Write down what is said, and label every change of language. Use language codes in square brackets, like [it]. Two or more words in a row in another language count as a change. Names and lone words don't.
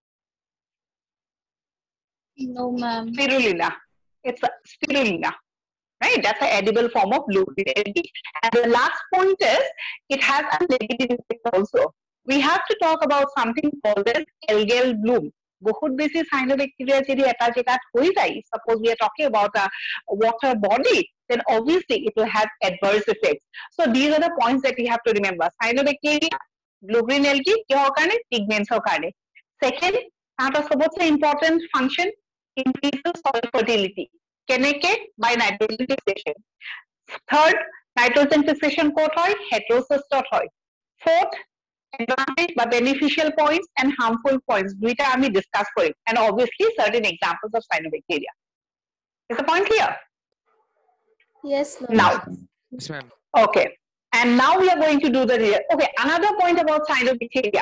[en] No, ma'am. Spirulina. It's a spirulina, right? That's an edible form of blue-green algae. And the last point is, it has a negative effect also. We have to talk about something called as algal bloom. [as] বহুত বেশি cyanobacteria যদি এটা জায়গাত হয়ে যায়, [en] suppose we are talking about a water body, then obviously it will have adverse effects. So these are the points that we have to remember. Cyanobacteria, blue-green algae, [as] কিহৰ কাৰণে? Pigments কাৰণে. [en] Second, [as] তাহাঁতৰ সবতছে [en] important function, increases soil fertility. কেনেকে? By nitrogen fixation. Third, nitrogen fixation [as] ক'ত হয়? Heterocystত হয়. [en] Fourth, advantage but beneficial points and harmful points. [as] দুটা আমি discuss কৰিম, [en] and obviously certain examples of cyanobacteria. Is the point clear? Yes, ma'am. Now, Yes, ma'am. okay. And now we are going to do the real. Okay, another point about cyanobacteria.